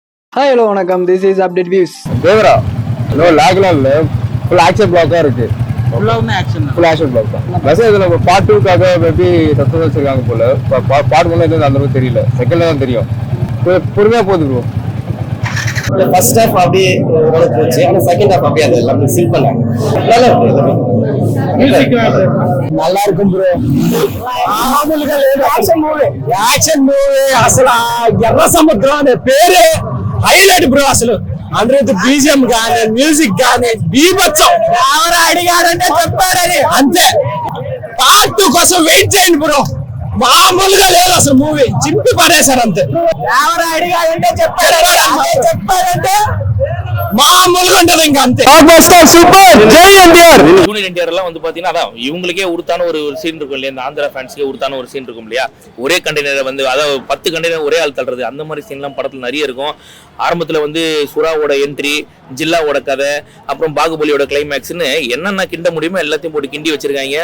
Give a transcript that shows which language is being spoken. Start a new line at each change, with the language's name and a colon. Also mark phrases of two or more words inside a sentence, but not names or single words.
English: Hi, hello, வணக்கம். This is Update Views.
Tamil: தேவரா
English: no lag
Tamil: இல்ல,
English: full action block
Tamil: தான் இருக்கு. ஃபுல்
English: action block
Tamil: தான். பஸ் இதுல பார்ட் 2க்காக மேபி தத்துவம் வச்சிருக்காங்க போல. பார்ட் 1 எதுவும் அந்த அளவுக்கு தெரியல, செகண்ட்ல தான் தெரியும். பொறுமையா போகுது ப்ரோ.
English: first half
Tamil: அப்படியே ஓரளவுக்கு போச்சு, ஆனா
English: second half
Tamil: அப்படியே அது எல்லாமே சில் பண்ணாங்க. நல்லா இருக்கு, நல்லா இருக்கும் ப்ரோ.
English: action movie
Telugu: అసలు ఎర్ర సముద్రం అనే పేరే హైలైట్ బ్రో. అసలు అందరూ బీజిఎం గానీ మ్యూజిక్ గానీ బీభత్సం. ఎవరు అడిగారంటే చెప్పారని అంతే. పార్ట్ 2 కోసం వెయిట్ చేయండి బ్రో. మామూలుగా లేదు అసలు, మూవీ చింపి పడేశారు అంతే. ఎవరు అడిగారంటే చెప్పారంటే
Tamil: மாமூலுக்கு வந்தது இங்க அந்த சூப்பர் ஜெய் என்டிஆர். ஜூனியர் என்டிஆர் எல்லாம் வந்து பாத்தீங்கன்னா அதான் இவங்களுக்கே உருத்தான ஒரு சீன் இருக்கும் இல்லையா, இந்த ஆந்திரா ஃபேன்ஸ்க்கே உருத்தான ஒரு சீன் இருக்கும் இல்லையா, ஒரே கண்டெய்னரை வந்து அதாவது 10 கண்டெய்னர் ஒரே ஆள் தள்ளுறது, அந்த மாதிரி சீன்லாம் படத்துல நிறைய இருக்கும். ஆரம்பத்துல வந்து சுறாவோட என்ட்ரி, ஜில்லாவோட கதை, அப்புறம் பாகுபலியோட கிளைமேக்ஸ்னு என்னென்ன கிண்ட முடியுமோ எல்லாத்தையும் போட்டு கிண்டி வச்சிருக்காங்க.